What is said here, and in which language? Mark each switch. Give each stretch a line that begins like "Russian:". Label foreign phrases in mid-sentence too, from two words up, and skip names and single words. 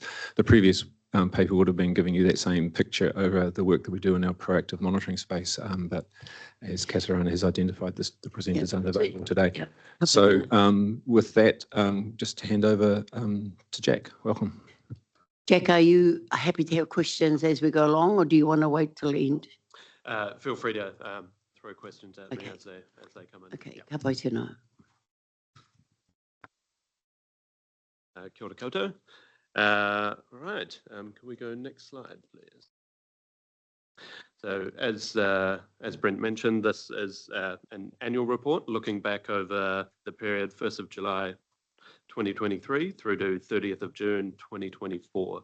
English: The previous paper would have been giving you that same picture over the work that we do in our proactive monitoring space, but as Kataraina has identified, the presenters unavailable today. Yep. So with that, just to hand over to Jack. Welcome. Jack, are you happy to have questions as we go along, or do you want to wait till the end? Feel free to throw questions at me as they come in.
Māori: Okay, ka pai tēnā. Kia ora koutou.
English: Right, can we go next slide, please? So as Brent mentioned, this is an annual report looking back over the period 1st of July 2023 through to 30th of June 2024.